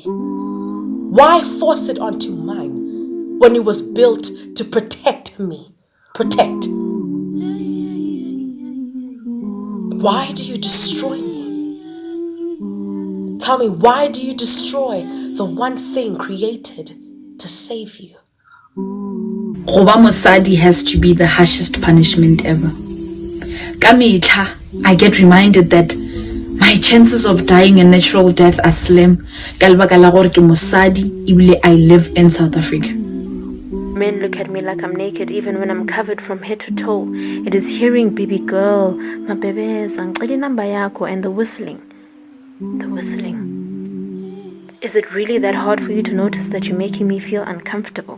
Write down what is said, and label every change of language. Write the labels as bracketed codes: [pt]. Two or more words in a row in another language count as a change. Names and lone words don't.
[en] Why force it onto mine when it was built to protect me? Protect. Why do you destroy me? Tell me, why do you destroy the one thing created to save you? [tn] Goba mosadi [en] has to be the harshest punishment ever. Kamihla, I get reminded that my chances of dying a natural death are slim. [tn] Ka lebaka la gore ke mosadi ebile [en] I live in South Africa. Men look at me like I'm naked even when I'm covered from head to toe. It is hearing baby girl, mabebeza, [zu] ngicela inamba yakho, [en] and the whistling. The whistling. Is it really that hard for you to notice that you're making me feel uncomfortable?